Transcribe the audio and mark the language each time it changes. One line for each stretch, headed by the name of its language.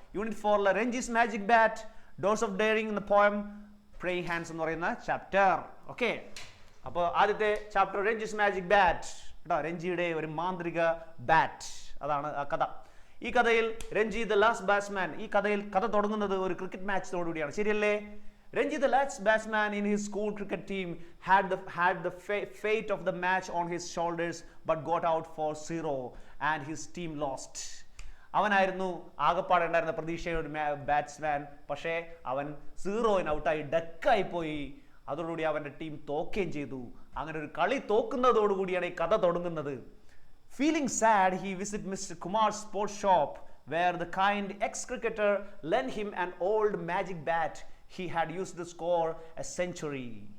Malayalam: Unit 4 റെഞ്ചീസ് magic bat, dose of daring എന്ന poem, praying hands എന്ന് പറയുന്ന ചാപ്റ്റർ. ഓക്കെ. അപ്പോൾ ആദ്യത്തെ ചാപ്റ്റർ റെഞ്ചീസ് മാജിക് ബാറ്റ് കേട്ടോ. രഞ്ജിയുടെ ഒരു മാന്ത്രിക ബാറ്റ്, അതാണ് ആ കഥ. ഈ കഥയിൽ രഞ്ജി ദ ലാസ്റ്റ് ബാറ്റ്സ്മാൻ, ഈ കഥയിൽ കഥ തുടങ്ങുന്നത് ഒരു ക്രിക്കറ്റ് മാച്ചോടുകൂടിയാണ്. ശരിയല്ലേ?
English: Ranji, the last batsman in his school cricket team, had the fate of the match on his shoulders, but got out for 0 and his team lost.
Malayalam: അവനായിരുന്നു ആകപ്പാടെ ഉണ്ടായിരുന്ന പ്രതീക്ഷയുടെ ഒരു ബാറ്റ്സ്മാൻ. പക്ഷേ അവൻ 0-ന് ഔട്ടായി ഡക്കായി പോയി. അതോടുകൂടി അവന്റെ ടീം തോക്കുകയും ചെയ്തു. അങ്ങനെ ഒരു കളി തോക്കുന്നതോടുകൂടിയാണ് ഈ കഥ തുടങ്ങുന്നത്.
English: Feeling sad, he visited Mr. Kumar's sports shop, where the kind ex-cricketer lent him an old magic bat he had used to score a century.